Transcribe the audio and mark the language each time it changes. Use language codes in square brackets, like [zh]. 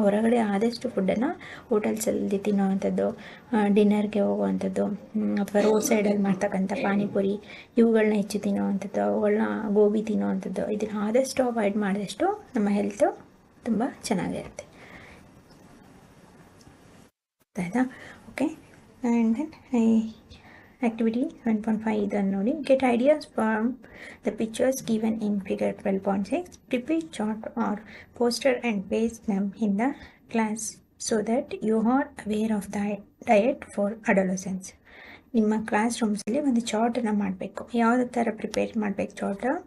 [kn] ಹೊರಗಡೆ ಆದಷ್ಟು ಫುಡ್ಡನ್ನು ಹೋಟೆಲ್ಸಲ್ಲಿ ತಿನ್ನೋವಂಥದ್ದು, ಡಿನ್ನರ್ಗೆ ಹೋಗುವಂಥದ್ದು ಅಥವಾ ರೋಡ್ ಸೈಡಲ್ಲಿ ಮಾಡ್ತಕ್ಕಂಥ ಪಾನಿಪುರಿ ಇವುಗಳನ್ನ ಹೆಚ್ಚು ತಿನ್ನೋವಂಥದ್ದು, ಅವುಗಳನ್ನ ಗೋಬಿ ತಿನ್ನೋವಂಥದ್ದು, ಇದನ್ನು ಆದಷ್ಟು ಅವಾಯ್ಡ್ ಮಾಡಿದಷ್ಟು ನಮ್ಮ ಹೆಲ್ತು ತುಂಬ ಚೆನ್ನಾಗಿರುತ್ತೆ. ಅರ್ಥ ಆಯಿತಾ. ಓಕೆ, [en] and then [kn] ಆ್ಯಕ್ಟಿವಿಟಿ 1.5 ಇದನ್ನು ನೋಡಿ. [en] Get ideas from the pictures given in figure 12.6. Prepare chart or poster and paste them in the class so that you are aware of the diet for adolescents. [kn] ನಿಮ್ಮ class ರೂಮ್ಸಲ್ಲಿ ಒಂದು ಚಾರ್ಟನ್ನು ಮಾಡಬೇಕು. ಯಾವುದೇ ಥರ prepare ಮಾಡಬೇಕು chart?